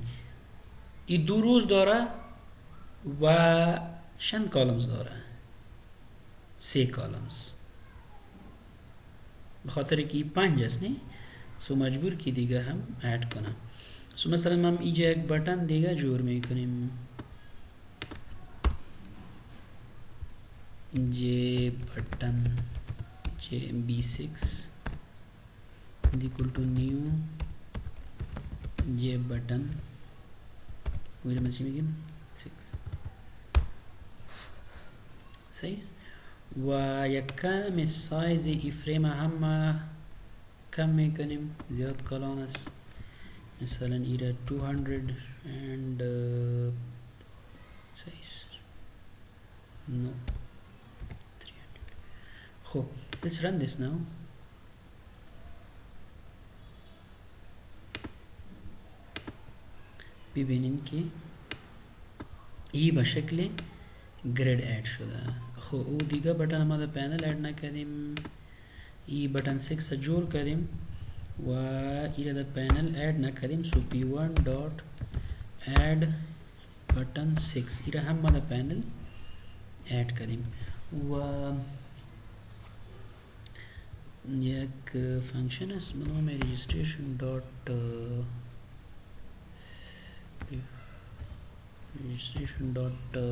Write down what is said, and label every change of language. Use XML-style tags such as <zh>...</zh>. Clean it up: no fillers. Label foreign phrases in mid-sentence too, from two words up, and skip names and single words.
<fa>این دو روز داره و چند کالمز داره؟ 3 کالمز. بخاطر که 5 است نه، سو مجبور کی دیگه هم اد کنم. سو مثلا ما اینجا یک بٹن دیگه جور میکنیم.</fa> <en>j button b6 equal to new j button. wait a minute again 6.</en> <fa>سیس و یکم سایز ای فریم هم کم میکنیم زیاد کلان است مثلا ایره 200 and</fa> <en>size no 300 خب let's run this now</en> <fa>ببینیم که ای به شکل گرید اد شده خب او دیگه بٹن ما در پینل اد نکردیم ای بٹن 6 جور کردیم و ایره در پینل اد نکردیم سو</fa> <en>p1 dot add button 6</en> <fa>ایره هم ما در پینل اد کردیم و یک فانکشن است به نام</fa> <en>registration dot registration dot</en>